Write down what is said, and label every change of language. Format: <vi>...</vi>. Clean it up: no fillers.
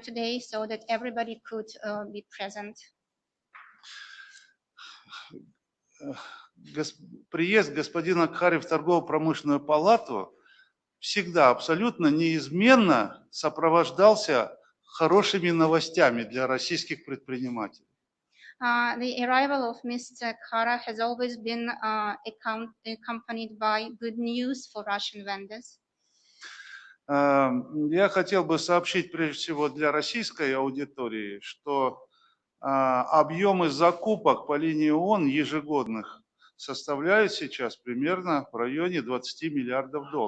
<en>today so that everybody could be present.</en> <ru>Приезд господина Кхаре в торгово-промышленную палату всегда абсолютно неизменно сопровождался хорошими новостями для российских предпринимателей.</ru> <en>The arrival of Mr. Kkhare has always been accompanied by good news for Russian vendors.</en> <ru>Я хотел бы сообщить прежде всего для российской аудитории, что объемы закупок по линии ООН ежегодных составляют сейчас примерно в районе $20 миллиардов.</ru>